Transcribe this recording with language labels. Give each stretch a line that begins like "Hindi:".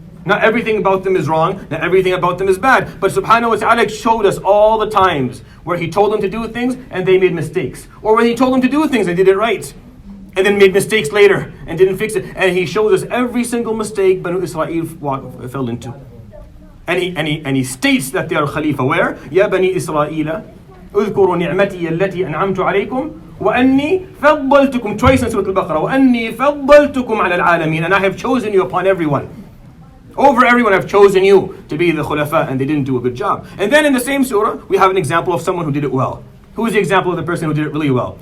English: Not everything about them is wrong. Not everything about them is bad. But subhanahu wa ta'ala showed us all the times where He told them to do things and they made mistakes. Or when He told them to do things, they did it right. And then made mistakes later and didn't fix it. And He shows us every single mistake Banu Israel fell into. And he states that they are Khalifa. Where?
Arabic: Ya Bani Israel, اذكروا نعمتي التي أنعمت عليكم وأني فضلتكم.
English: Twice in Surah Al-Baqara.
Arabic: وأني فضلتكم على العالمين.
English: And I have chosen you upon everyone. Over everyone I've chosen you to be the khulafa, and they didn't do a good job. And then in the same surah, we have an example of someone who did it well. Who is the example of the person who did it really well?